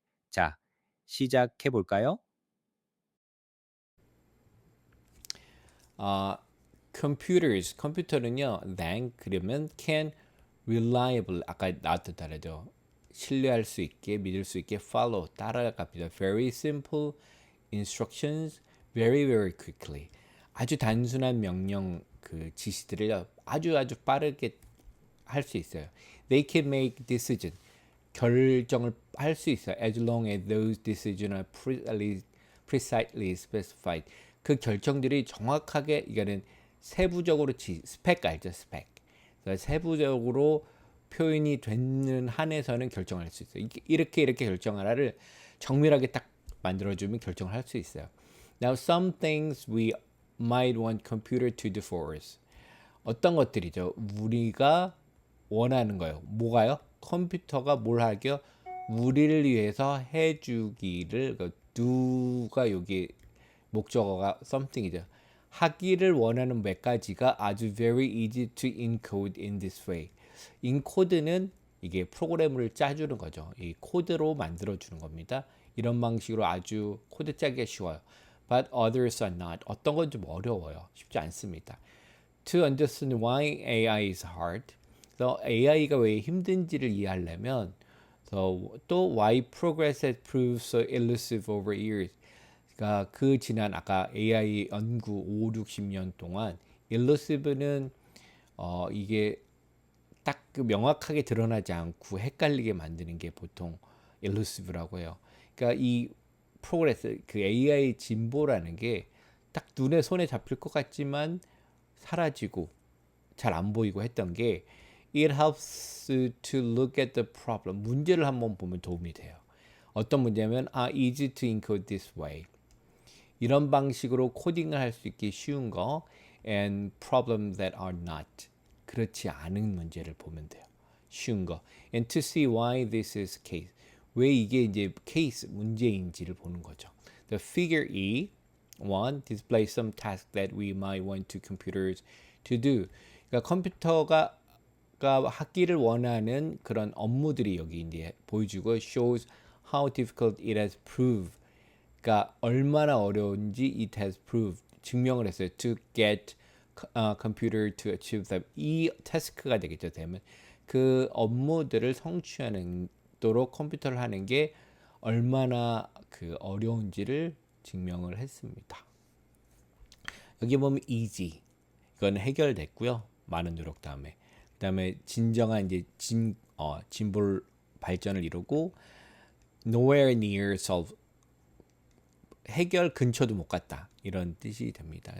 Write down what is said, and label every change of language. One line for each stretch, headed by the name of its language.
Korean: 자, 시작해 볼까요? 아, 컴퓨터는요, then 그러면
English: can reliable
Korean: 아까 나왔던 단어죠. 신뢰할 수 있게, 믿을 수 있게 follow 따라갑니다.
English: Very simple instructions very quickly.
Korean: 아주 단순한 명령 그 지시들을 아주 빠르게 할 수 있어요.
English: They can make decision
Korean: 결정을 할 수 있어요.
English: As long as those decisions are precisely specified.
Korean: 그 결정들이 정확하게 이거는 세부적으로 스펙 알죠? 스펙. 그래서 세부적으로 표현이 되는 한에서는 결정할 수 있어요. 이렇게 결정하라를 정밀하게 딱 만들어주면 결정을 할 수 있어요.
English: Now some things we might want computer to do for us.
Korean: 어떤 것들이죠? 우리가 원하는 거예요. 뭐가요? 컴퓨터가 뭘 하게요? 우리를 위해서 해주기를 do가 여기 목적어가 something이죠. 하기를 원하는 몇 가지가 아주
English: very easy to encode in this way.
Korean: encode는 이게 프로그램을 짜주는 거죠. 이 코드로 만들어주는 겁니다. 이런 방식으로 아주 코드 짜기가 쉬워요.
English: But others are not.
Korean: 어떤 건 좀 어려워요. 쉽지 않습니다.
English: To understand why AI is hard.
Korean: 그래서 AI가 왜 힘든지를 이해하려면 또
English: why progress has proved so elusive over years.
Korean: 그러니까 그 지난 아까 AI 연구 5, 60년 동안 elusive는 이게 딱 그 명확하게 드러나지 않고 헷갈리게 만드는 게 보통 elusive라고 해요. 그러니까 이 프로그레스 그 AI 진보라는 게 딱 눈에 손에 잡힐 것 같지만 사라지고 잘 안 보이고 했던 게
English: it helps to look at the problem.
Korean: 문제를 한번 보면 도움이 돼요. 어떤 문제냐면
English: easy to encode this way.
Korean: 이런 방식으로 코딩을 할 수 있게 쉬운 거
English: and problems that are not.
Korean: 그렇지 않은 문제를 보면 돼요. 쉬운 거.
English: And to see why this is case.
Korean: 왜 이게 이제 케이스 문제인지를 보는 거죠.
English: The figure E 1 displays some task that we might want to computers to do.
Korean: 그러니까 컴퓨터가 하기를 원하는 그런 업무들이 여기 이제 보여주고
English: shows how difficult it has proved.
Korean: 그러니까 얼마나 어려운지
English: it has proved
Korean: 증명을 했어요.
English: To get computer to achieve them.
Korean: 이 태스크가 되겠죠. 되면 그 업무들을 성취하도록 컴퓨터를 하는 게 얼마나 그 어려운지를 증명을 했습니다. 여기 보면 easy 이건 해결됐고요. 많은 노력 다음에 그다음에 진정한 이제 진볼 발전을 이루고
English: nowhere near solve
Korean: 해결 근처도 못 갔다 이런 뜻이 됩니다.